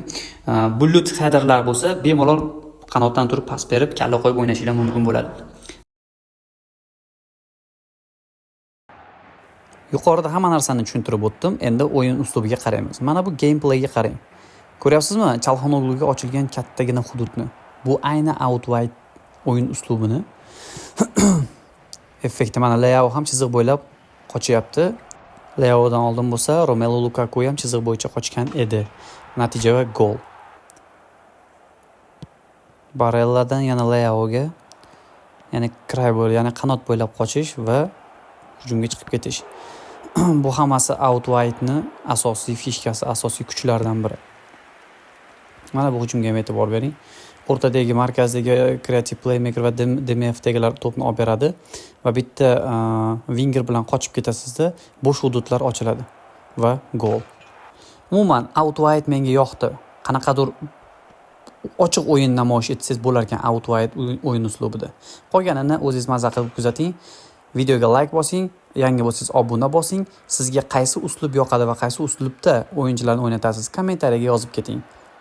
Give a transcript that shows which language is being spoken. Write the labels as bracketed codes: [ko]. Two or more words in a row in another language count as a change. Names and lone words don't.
[en] Bullet headerlar [uz] bo'lsa, bemalol qanotdan turib pas berib kalla qo'yib o'ynashinglar mumkin bo'ladi. Yuqorida hamma narsani tushuntirib o'tdim. Endi o'yin uslubiga qaraymiz. Mana bu gameplayga qarang. Ko'ryapsizmi? Chalxonogluga ochilgan kattagina hududni. Bu ayni [en] out wide [uz] o'yin uslubini effekti. Mana Leao ham chiziq bo'ylab qochyapti. Leaodan oldin bo'lsa, Romelu Lukaku ham chiziq bo'yicha qochgan edi. Natija va gol. Barelladan yana Leaoga, ya'ni kray bo'ylab, ya'ni qanot bo'ylab qochish va hujumga chiqib ketish. Bu hammasi [en] out wide'ni [uz] asosiy fishkasi, asosiy kuchlaridan biri. Mana bu hujumga ham e'tibor bering. O'rtadagi, markazdagi [en] creative playmaker [uz] va DMF'dagilar to'pni olib beradi va bitta winger bilan qochib ketasizda, bo'sh hududlar ochiladi va gol. Umuman [en] out wide [uz] menga yoqdi. Qanaqadir ochiq o'yin namoyish etsangiz bo'lar ekan [en] out wide [uz] o'yin uslubida. Qolganini o'zingiz maza qilib kuzating. Videoga like bosing, yangi bo'lsangiz obuna bosing. Sizga qaysi uslub yoqadi va qaysi uslubda o'yinchilarni o'ynatasiz? Kommentariyaga yozib keting.